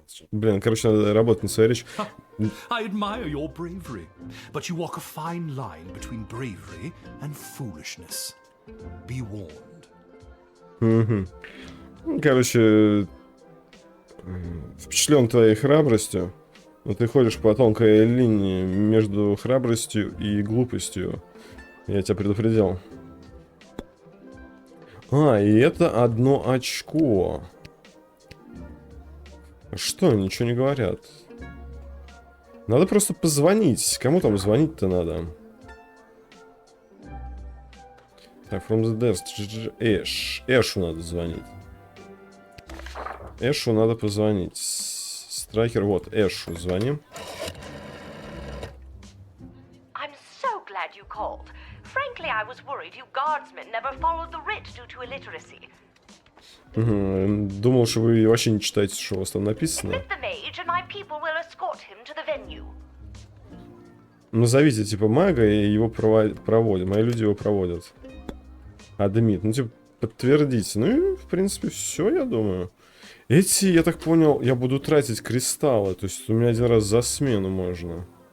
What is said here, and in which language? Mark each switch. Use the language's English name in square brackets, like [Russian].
[Russian] Блин, короче, надо работать на своей речи. [English] I admire your bravery, but you walk a fine line between bravery and foolishness. Be warned. [Russian] Короче, впечатлен твоей храбростью, но ты ходишь по тонкой линии между храбростью и глупостью. Я тебя предупредил. А, и это 1 очко. Что, ничего не говорят? Надо просто позвонить. Кому там звонить-то надо? [English] Так, from the desk. [Russian] Эшу надо звонить. Эшу надо позвонить. Страйкер, вот, Эшу, звоним. [English] I'm so glad you called. Frankly, I was worried you guardsmen never followed the writ due to illiteracy. [Russian] Думал, что вы вообще не читаете, что у вас там написано. [English] Admit the mage, and my people will escort him to the venue. [Russian] Назовите, типа, мага, и его проводят. Мои люди его проводят. Адмит. Ну, типа, подтвердите. Ну, и, в принципе, все, я думаю. Эти, я так понял, я буду тратить кристаллы. То есть, у меня 1 раз за смену можно.